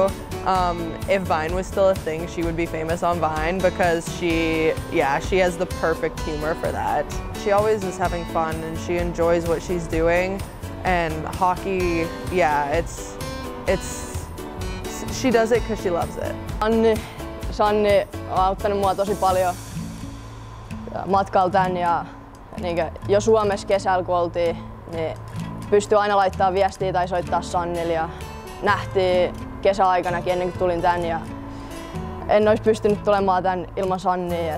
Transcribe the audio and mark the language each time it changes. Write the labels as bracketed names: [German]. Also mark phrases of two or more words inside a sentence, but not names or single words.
[English] If Vine was still a thing, she would be famous on Vine because she has the perfect humor for that. She always is having fun and she enjoys what she's doing, and hockey, yeah, she does it because she loves it. [Finnish] Sanni on auttanut mua tosi paljon matkalla tän, ja jo Suomessa kesällä kun oltiin, niin pystyi aina laittamaan viestiä tai soittaa Sannille, ja nähtiin kesäaikanakin ennen kuin tulin tän, ja en olisi pystynyt tulemaan tän ilman Sannia.